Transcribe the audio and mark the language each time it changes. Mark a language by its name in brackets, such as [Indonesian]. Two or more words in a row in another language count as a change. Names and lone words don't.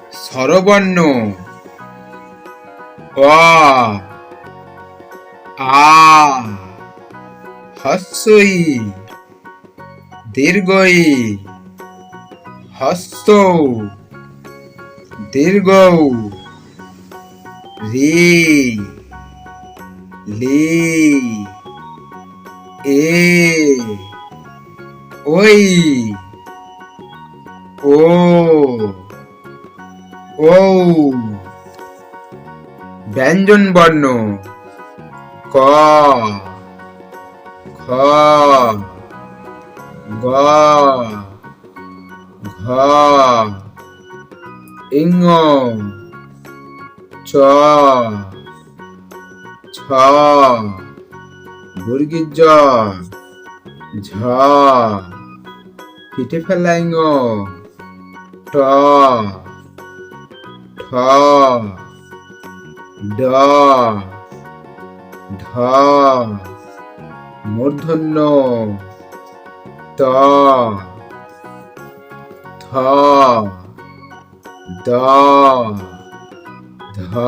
[Bangla] স্বরবর্ণ অ আ হস্যই দীর্ঘই হস্য দীর্ঘ রি লি এ ওই ও ঔ ব্যঞ্জন বর্ণ ক খ গ ঘ ইঙ চ ছ বর্গীয় জ ঝ পিঠে ফেলা ইঙ ট ঠ ড ঢ মূর্ধন্য ত থ দ ধ